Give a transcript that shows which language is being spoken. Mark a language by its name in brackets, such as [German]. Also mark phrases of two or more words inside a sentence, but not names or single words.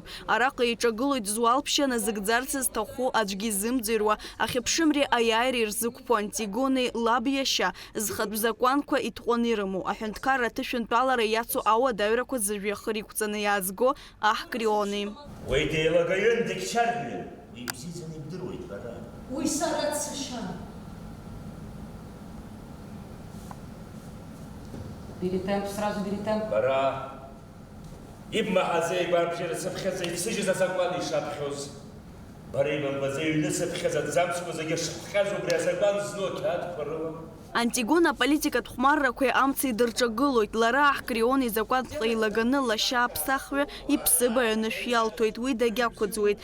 [Abkhazian] Араҟа иҿагылоит зуалԥшьа назыгӡарц зҭаху аӡәгьы изымӡырҩуа, ахьыԥшымреи аиааиреи рзықәԥо Антигонеи лаб иашьа, зхатә закәанқәа итҟәаны ирымоу, аҳәынҭқарра аҭышәынтәалара иацу ауадаҩрақәа зыжәҩахыр иқәҵаны иаазго аҳ Криони. Уи деилагаҩын дегьчарҳәын, ибзиаӡаны ибдыруеит бара. Уи сара дсашьан. [Russian] Бери темп, сразу бери темп. [Abkhazian] Бара, ибмаҳаӡа игәарбжьара сыԥхьаӡа ицәыжьыз азакәан ишаԥхьоз. Бара ибамбаӡа иҩны сыԥхьаӡ аҭӡамцқәа зегьы шыххьаз убри азакәан зну ақьаадқәа рыла. Антигона аполитикатә хәмаррақәеи амца идырҿагылоит. Лара аҳ Крион изакәанҵәҟьа илаганы лашьа аԥсахҩы иԥсыбаҩ анышә иалҭоит, уи дагьақәыӡуеит.